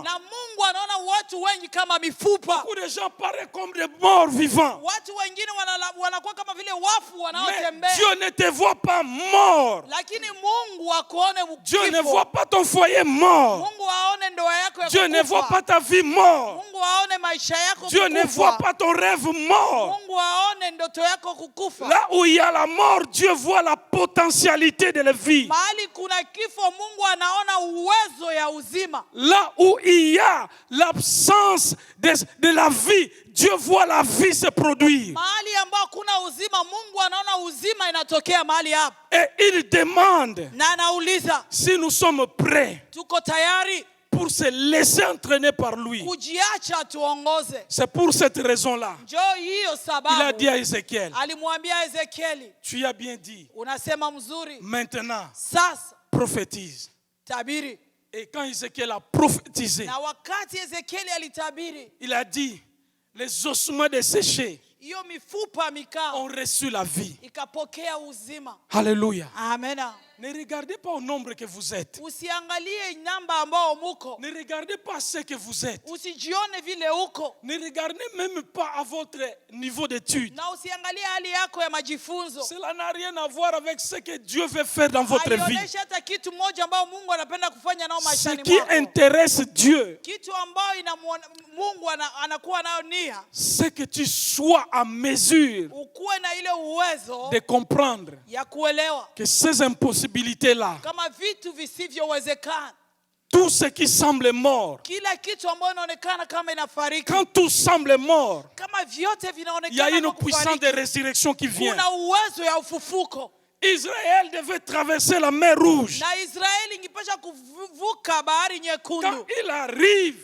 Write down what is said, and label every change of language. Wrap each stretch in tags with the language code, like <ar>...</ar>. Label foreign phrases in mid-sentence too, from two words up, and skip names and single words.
<sw>Na Mungu anaona watu wengi kama mifupa.</sw> <fr>Beaucoup de gens paraissent comme des morts vivants.</fr> <sw>Watu wengine wanakuwa kama vile wafu</sw> <fr>Mais</fr> <sw>wanaotembea.</sw> <fr>Dieu ne te voit pas mort.</fr> <sw>Lakini Mungu akuone</sw> <fr>Dieu ne</fr> <sw>kifo.</sw> <fr>voit pas ton foyer mort.</fr> <sw>Mungu aone ndoa yako ya</sw> <fr>Dieu ne voit</fr> <sw>kukufa.</sw> <fr>pas ta vie mort.</fr> <sw>Mungu aone maisha yako</sw> <fr>Dieu ne voit</fr> <sw>kukufa.</sw> <fr>pas ton rêve mort.</fr> <sw>Mungu aone ndoto yako kukufa.</sw> <fr>Là où il y a la mort, Dieu voit la potentialité de la vie.</fr> <sw>Mahali kuna kifo Mungu anaona uwezo ya uzima.</sw> <fr>Là où il y a l'absence de la vie, Dieu voit la vie se produire.</fr> <sw>Mahali ambao kuna uzima, Mungu anaona uzima inatokea mahali hapo.</sw> <fr>Et il demande</fr> <sw>Na anauliza,</sw> <fr>si nous sommes prêts</fr> <sw>tuko tayari</sw> <fr>pour se laisser entraîner par lui.</fr> <sw>kujiacha tuongoze?</sw> <fr>C'est pour cette raison-là.</fr> <sw>Njoo hiyo</sw> <fr>Il a</fr> <sw>sababu</sw> <fr>dit à Ézéchiel,</fr> <sw>alimwambia Ezekieli,</sw> <fr>tu as bien dit,</fr> <sw>unasema mzuri,</sw> <fr>maintenant</fr> <sw>sasa</sw> <fr>prophétise.</fr> <sw>tabiri.</sw> <fr>Et quand Ézéchiel a prophétisé,</fr> <sw>Na wakati Ezekieli alitabiri,</sw> <fr>il a dit, les ossements desséchés</fr> <sw>hiyo mifupa mikao</sw> <fr>ont reçu la vie.</fr> <sw>ikapokea uzima.</sw> <fr>Alléluia.</fr> <sw>Amena.</sw> <fr>Ne regardez pas au nombre que vous êtes.</fr> <sw>Usiangalie namba ambao muko,</sw> <fr>Ne regardez pas ce que vous êtes.</fr> <sw>usijione vile uko,</sw> <fr>Ne regardez même pas à votre niveau d'étude.</fr> <sw>na usiangalie hali yako ya majifunzo.</sw> <fr>Cela n'a rien à voir avec ce que Dieu veut faire dans votre vie.</fr> <sw>Haionyeshi hata kitu moja ambao Mungu anapenda kufanya nao</sw> <fr>Ce</fr> <sw>maishani</sw> <fr>qui</fr> <sw>mwako.</sw> <fr>intéresse Dieu,</fr> <sw>Kitu ambao Mungu anakuwa nayo nia,</sw> <fr>c'est que tu sois à mesure</fr> <sw>ukuwe na ile uwezo</sw> <fr>de comprendre</fr> <sw>ya kuelewa</sw> <fr>que ces impossibilités-là,</fr> <sw>kama vitu visivyowezekana,</sw> <fr>tout ce qui semble mort,</fr> <sw>kila kitu ambayo inaonekana kama inafariki,</sw> <fr>quand tout semble mort,</fr> <sw>kama vyote</sw> <fr>il y a</fr> <sw>vinaonekana</sw> <fr>une</fr> <sw>kama</sw> <fr>puissance de</fr> <sw>kufariki,</sw> <fr>résurrection qui vient.</fr> <sw>kuna uwezo ya ufufuko.</sw> <fr>Israël devait traverser la mer Rouge.</fr> <sw>Na Israeli ingepasha kuvuka bahari</sw> <fr>Quand</fr> <sw>nyekundu.</sw> <fr>il arrive,</fr>